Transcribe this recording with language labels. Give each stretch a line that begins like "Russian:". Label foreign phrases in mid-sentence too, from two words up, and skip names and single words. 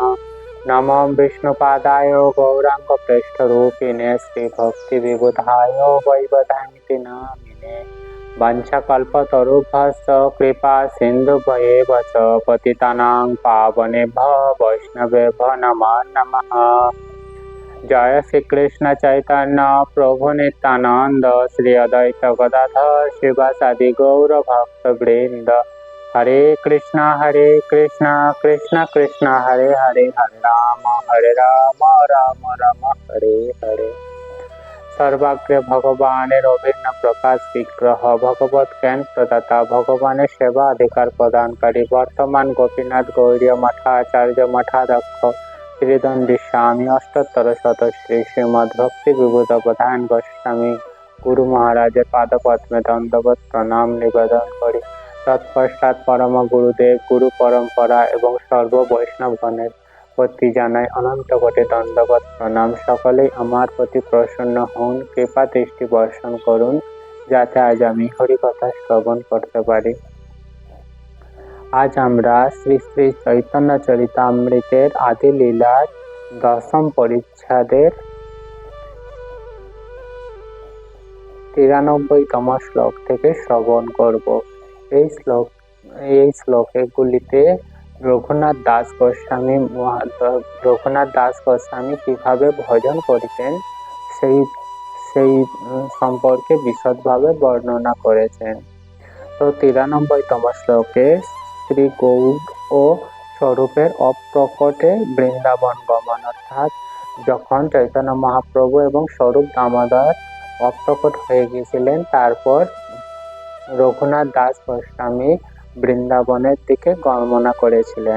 Sanskrit: नमो विष्णुपादाय गौराङ्गप्रेष्ठरूपिणे श्रीभक्तिविबुधाय वैवधान्ति नामिने वंशकल्पतरुभ्यश्च कृपासिन्धुभ्येव च पतितानां पावनेभ्यो वैष्णवेभ्यो नमो नमः। जय श्री कृष्ण चैतन्य प्रभु नित्यानंद श्री अद्वैत गदाधर शिवासादि गौर भक्त वृंद हरे कृष्णा कृष्ण कृष्ण हरे हरे हरे राम राम हरे हरे।
Bangla: সর্বাগ্র ভগবান অভিন্ন প্রকাশ বিগ্রহ ভগবত জ্ঞান প্রদাতা ভগবান সেবা অধিকার প্রদানকারী বর্তমান গোপীনাথ গৌড়ীয় মঠাচার্য মঠাধ্যক্ষ শ্রীদণ্ডী স্বামী অষ্টোত্তর শতশ্রী শ্রীমদ্ ভক্তি বিভূত প্রধান গোস্বামী গুরু মহারাজের পাদপদ্মে দণ্ডবৎ প্রণাম নিবেদন করি তৎপশ্চাৎ পরম গুরুদেব গুরু পরম্পরা এবং সর্ব বৈষ্ণবগণের প্রতি জানাই অনন্ত কোটি দণ্ডবৎ প্রণাম। সকলেই আমার প্রতি প্রসন্ন হন কৃপা দৃষ্টি বর্ষণ করুন যাতে আজ আমি হরি কথা শ্রবণ করতে পারি। আজ আমরা শ্রী শ্রী চৈতন্য চরিতামৃতের আদি লীলার দশম পরিচ্ছেদের 93তম শ্লোক থেকে শ্রবণ করব। এই শ্লোকে গুলিতে রঘুনাথ দাস গোস্বামী কিভাবে ভজন করিতেন সেই সম্পর্কে বিশদভাবে বর্ণনা করেছেন। তো 93তম শ্লোকে শ্রী গৌর ও স্বরূপের অপ্রকটে বৃন্দাবন গমন, অর্থাৎ যখন চৈতন্য মহাপ্রভু এবং স্বরূপ দামোদর অপ্রকট হয়ে গিয়েছিলেন তারপর রঘুনাথ দাস গোস্বামী বৃন্দাবনের দিকে গমনা করেছিলেন।